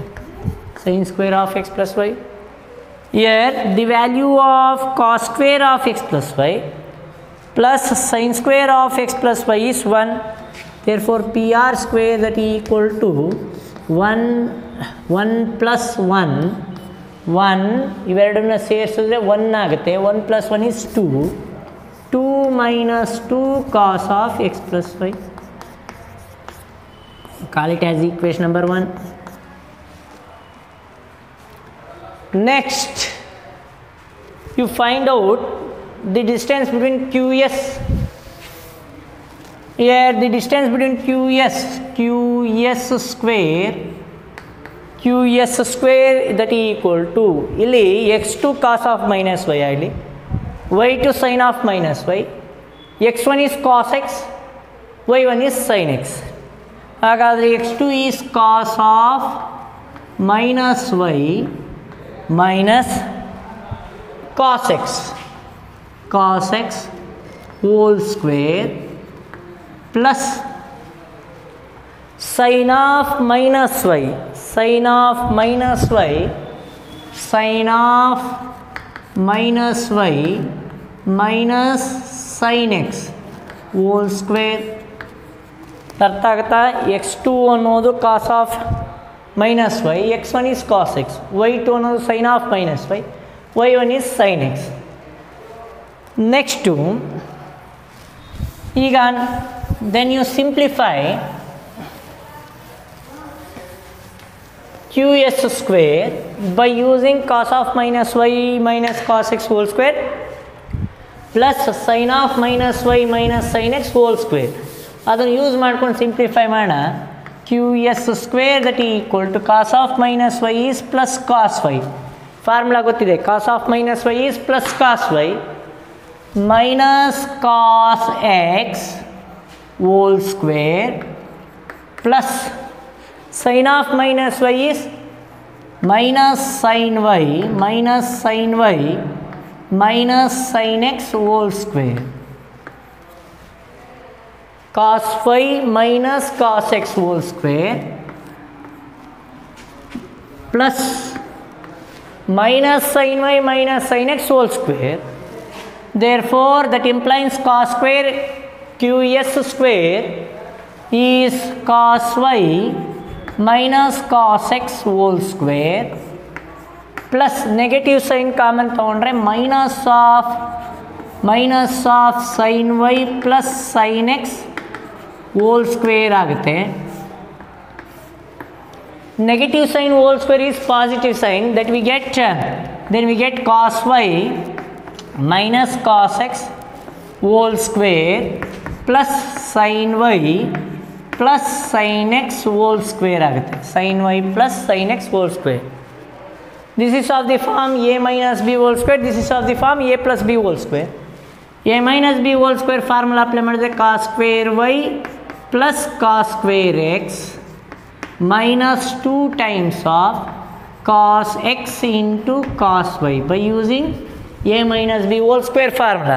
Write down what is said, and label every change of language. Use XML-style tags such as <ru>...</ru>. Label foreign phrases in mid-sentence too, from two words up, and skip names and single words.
<en>Here the value of cos square of x plus y plus sin square of x plus y is 1. Therefore PR square that equal to 1 plus 1</en> <kn>ಇವೆರಡನ್ನ ಸೇರಿಸಿದ್ರೆ 1 ಆಗುತ್ತೆ.</kn> <en>1 plus 1 is 2 minus 2 cos of x plus y. Call it as equation number 1. Next you find out the distance between QS. Here the distance between QS square that equal to ಇಲ್ಲಿ x2 cos of minus y ಆಗಲಿ, y2 sin of minus y, x1 is cos x, y1 is sin x. ಹಾಗಾದರೆ x2 is cos of minus y minus cos x whole square plus sin of minus y minus sin x whole square.</en> <kn>ಅರ್ಥ ಆಗುತ್ತಾ?</kn> <en>x2 ಅನ್ನೋದು cos of minus y, x1 is cos x, y2 ಅನ್ನೋದು sin of minus y, y1 is sin x. ನೆಕ್ಸ್ಟು ಈಗ then you simplify QS square by using cos of minus y minus cos x whole square plus sin of minus y minus sin x whole square.</en> <kn>ಅದನ್ನು ಯೂಸ್ ಮಾಡ್ಕೊಂಡು ಸಿಂಪ್ಲಿಫೈ ಮಾಡೋಣ.</kn> <en>QS square that equal to cos of minus y is plus cos y.</en> <kn>ಫಾರ್ಮುಲಾ ಗೊತ್ತಿದೆ,</kn> <en>cos of minus y is plus cos y minus cos x whole square plus sin of minus y is minus sin y minus sin x whole square. Cos y minus cos x whole square plus minus sin y minus sin x whole square. Therefore that implies cos square QS square is cos y minus cos x whole square plus negative sign common ತಗೊಂಡ್ರೆ minus of sin y plus sin x whole square ಆಗುತ್ತೆ. Negative sign whole square is positive sign, that we get then we get cos y minus cos x whole square plus sin y plus sin x whole square ಆಗುತ್ತೆ. sin y plus sin x whole square. This is of the form a minus b whole square. This is of the form a plus b whole square. a minus b whole square formula apply ಮಾಡಿದ್ರೆ cos square y plus cos square x minus 2 times of cos x into cos y by using a minus b whole square formula.</en>